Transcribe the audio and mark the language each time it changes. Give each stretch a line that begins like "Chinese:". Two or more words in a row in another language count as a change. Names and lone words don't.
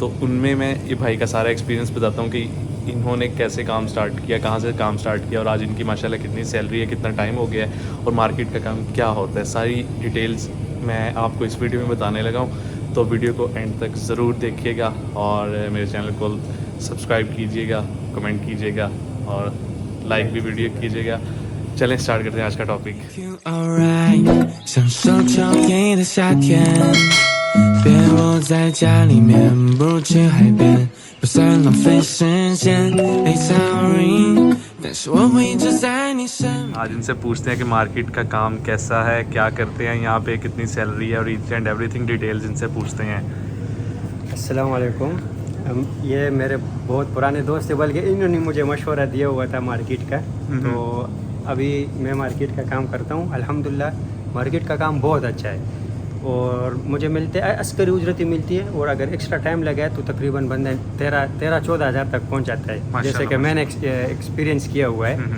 Urdu: تو ان میں میں یہ بھائی کا سارا ایکسپیریئنس بتاتا ہوں کہ انہوں نے کیسے کام سٹارٹ کیا، کہاں سے کام سٹارٹ کیا اور آج ان کی ماشاءاللہ کتنی سیلری ہے، کتنا ٹائم ہو گیا ہے اور مارکیٹ کا کام کیا ہوتا ہے. ساری ڈیٹیلز میں آپ کو اس ویڈیو میں بتانے لگا ہوں، تو ویڈیو کو اینڈ تک ضرور دیکھیے گا اور میرے چینل کو سبسکرائب کیجیے گا، کمنٹ کیجیے گا اور لائک بھی ویڈیو کیجیے گا. چلیں سٹارٹ کرتے ہیں آج کا ٹاپک.
Chinese: 享受秋意的夏天，别窝在家里面，不如去海边，不算浪费时间。
English: It's alright，
Chinese: 但是我会一直在你身。
Urdu: آج ان سے پوچھتے ہیں کہ مارکیٹ کا کام کیسا ہے، کیا کرتے ہیں یہاں پے، کتنی سیلری ہے اور
English: each and everything
Urdu: ڈیٹیلز ان سے پوچھتے ہیں. السلام علیکم. یہ میرے بہت پرانے دوست تھے، بلکہ انہوں نے مجھے مشورہ دیا ہوا تھا مارکیٹ کا. تو ابھی میں مارکیٹ کا کام کرتا ہوں، الحمدللہ مارکیٹ کا کام بہت اچھا ہے اور مجھے ملتے عسکری اجرت ہی ملتی ہے اور اگر ایکسٹرا ٹائم لگا ہے تو تقریباً بندے 13-14 ہزار تک پہنچ جاتا ہے، جیسے کہ میں نے ایکسپیریئنس کیا ہوا ہے.